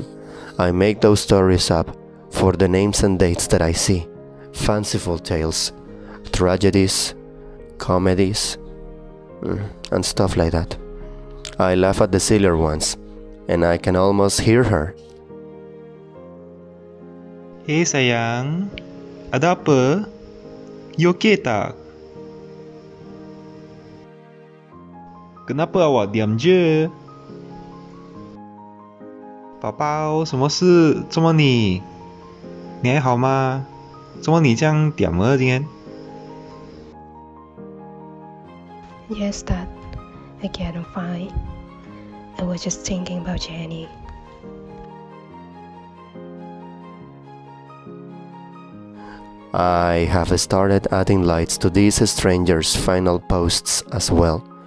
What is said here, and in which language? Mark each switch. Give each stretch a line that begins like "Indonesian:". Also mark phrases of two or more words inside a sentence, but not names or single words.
English: I make those stories up for the names and dates that I see, fanciful tales, tragedies, comedies, and stuff like that. I laugh at the sillier ones, and I can almost hear her.
Malay: Hey sayang, ada apa?
English: You okay
Malay: tak? Kenapa awak diam je?
Chinese: 宝宝，什么事？这么你还好吗？怎么你这样点么今天？
English: Yes, Dad. Again, I'm fine. I was just thinking about Jenny. I have started adding lights to these strangers' final posts as well.